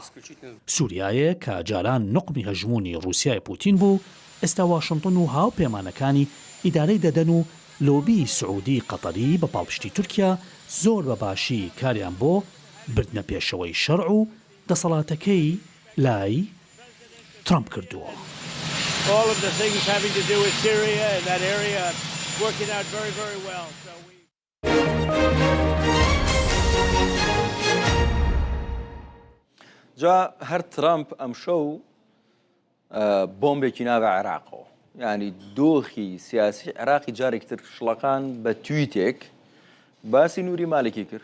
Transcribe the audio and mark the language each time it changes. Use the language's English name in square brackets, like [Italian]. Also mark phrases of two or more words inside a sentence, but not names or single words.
[Central Kurdish] سووریایە کە جاران نقمی هەژمونی رووسیای پوتین بوو، ئێستا واشنتن و هاوپەیمانەکانی ئیدارەی دەدەن و لۆبی سعودی قەتەری بە پاڵپشتی تورکیا زۆر بە باشی کاریان بۆ بردنە پێشەوەی شەرع و دەسەڵاتەکەی لای ترامپ کردووە. [English] All of the things having to do with Syria and that area working out very, very well. [Central Kurdish] جا هەر ترامپ ئەم شەو بۆمبێکی ناوە عێراقەوە، یعنی دۆخی سیاسی عێراقی جارێکتر شڵەکان بە تویتێک باسی نوری مالکی کرد.